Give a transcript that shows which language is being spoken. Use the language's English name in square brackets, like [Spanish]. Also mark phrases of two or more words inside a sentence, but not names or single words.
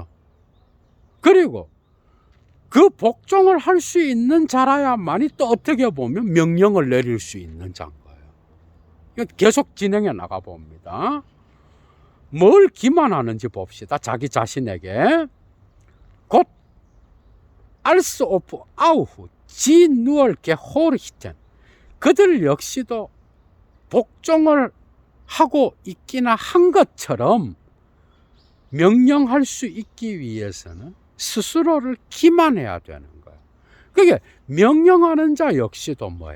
[Korean] 그리고 그 복종을 할 수 있는 자라야만이 또 어떻게 보면 명령을 내릴 수 있는 자인 거예요. 계속 진행해 나가 봅니다. 뭘 기만하는지 봅시다. 자기 자신에게. 곧 [German] als ob auch sie nur gehorchten. [Korean] 그들 역시도 복종을 하고 있기나 한 것처럼 명령할 수 있기 위해서는 스스로를 기만해야 되는 거예요. 그게 명령하는 자 역시도 뭐예요?